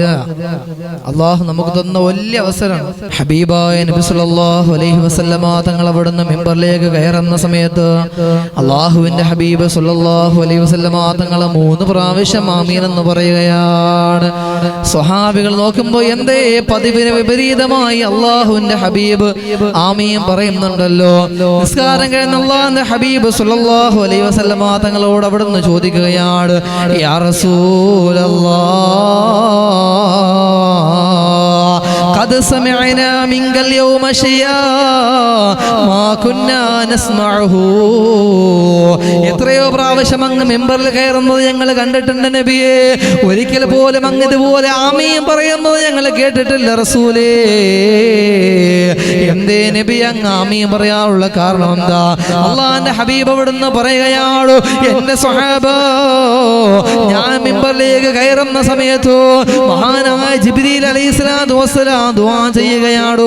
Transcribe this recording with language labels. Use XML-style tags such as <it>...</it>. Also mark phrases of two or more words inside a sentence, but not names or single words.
<ml>അല്ലാഹു നമുക്ക് തന്ന വലിയ അവസരമാണ്. ഹബീബായ നബി</ml> <ar>صلى الله عليه وسلم</ar> <ml>തങ്ങൾ അവിടുന്ന് മിമ്പറിലേക്ക് കയറുന്ന സമയത്ത് അല്ലാഹുവിന്റെ ഹബീബ്</ml> <ar>صلى الله عليه وسلم</ar> <ml>തങ്ങൾ 3 പ്രാവശ്യം ആമീൻ എന്ന് പറയുകയാണ്. സ്വഹാബികൾ നോക്കുമ്പോൾ എന്തേ പതിവിന് വിപരീതമായി അല്ലാഹുവിന്റെ ഹബീബ് ആമീൻ പറയുന്നുണ്ടല്ലോ. നിസ്കാരം കഴിഞ്ഞ അല്ലാഹുവിന്റെ ഹബീബ്</ml> <ar>صلى الله عليه وسلم</ar> <ml>തങ്ങളോട് അവിടുന്ന് ചോദിക്കുകയാണ്,</ml> <ar>يا رسول الله قد سمعنا منك اليوم شيئا ما كنا نسمعه.</ar> <ml>എത്രയോ പ്രാവശ്യം അങ്ങ് മെമ്പറിൽ കയറുന്നത് ഞങ്ങൾ കണ്ടിട്ടുണ്ട് നബിയെ, ഒരിക്കൽ പോലും അങ്ങ് ഇതുപോലെ ആമീൻ പറയുന്നത് ഞങ്ങൾ കേട്ടിട്ടില്ല റസൂലേ എന്തേ നബി അങ്ങ് ആമീൻ പറയാനുള്ള കാരണം എന്താ? അള്ളാന്റെ ഹബീബ് അവിടുന്ന് പറയുകയാണ്, എന്റെ സ്വഹാബ, ഞാൻ മിമ്പറിലേക്ക് കയറുന്ന സമയത്ത് മഹാനായ ജിബ്രീൽ</ml> <ar>عليه الصلاة والسلام</ar> <ml>ദുആ ചെയ്യുകയാണ്.</ml>